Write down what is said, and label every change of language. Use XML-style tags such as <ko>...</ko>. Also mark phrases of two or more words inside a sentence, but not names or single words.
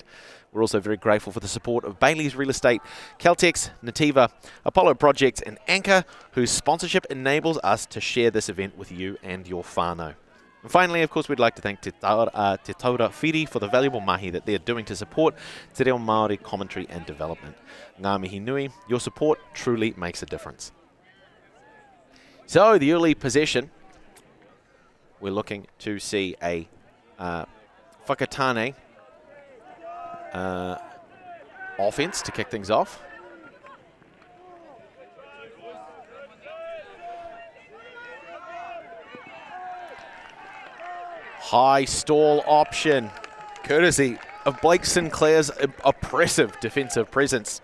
<en>We're also very grateful for the support of Bailey's Real Estate, Caltex, Nativa, Apollo Projects and Anchor, whose sponsorship enables us to share this event with you and your whānau. And finally, of course, we'd like to thank Te Taura Whiri for the valuable mahi that they're doing to support</en> <mi>Te Reo Māori</mi> <en>commentary and development.</en> <mi>Ngā mihi nui,</mi> <en>your support truly makes a difference. So, the early possession, we're looking to see a Whakatane offense to kick things off. High stall option, courtesy of Blake Sinclair's oppressive defensive presence.</en>